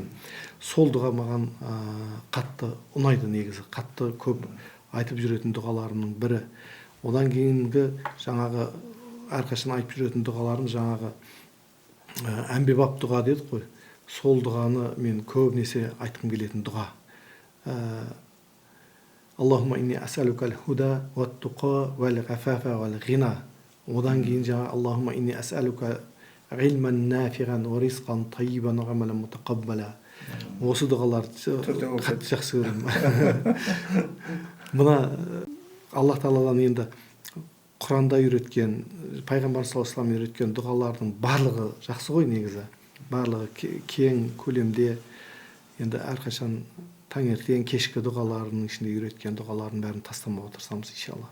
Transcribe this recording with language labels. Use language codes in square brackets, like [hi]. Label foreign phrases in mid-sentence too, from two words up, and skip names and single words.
[kk] Сол дұға маған қатты ұнайды негізі, қатты көп айтып жүретін дұғаларымның бірі. Одан кейінгі жаңағы әрқашан айтып жүретін дұғаларым жаңағы әмбебап дұға дедік қой. Сол дұғаны мен көбінесе айтқым келетін дұға. [ar] اللهم إني أسألك الهدى والتقى والعفاف والغنى. [kk] Одан кейін жаңа [ar] اللهم إني أسألك علما نافعا و رزقا طيبا و عملا متقبلا. [kk] Осы дұғаларды қатты жақсы көремін. Мына Аллах тағаладан енді Құранда үйреткен, пайғамбар [ar] صلى الله عليه وسلم [kk] үйреткен дұғалардың барлығы жақсы ғой негізі. Барлығы кең көлемде, енді әрқашан таңертең кешкі дұғаларының ішінде үйреткен дұғалардың бәрін тастамауға тырысамыз иншалла.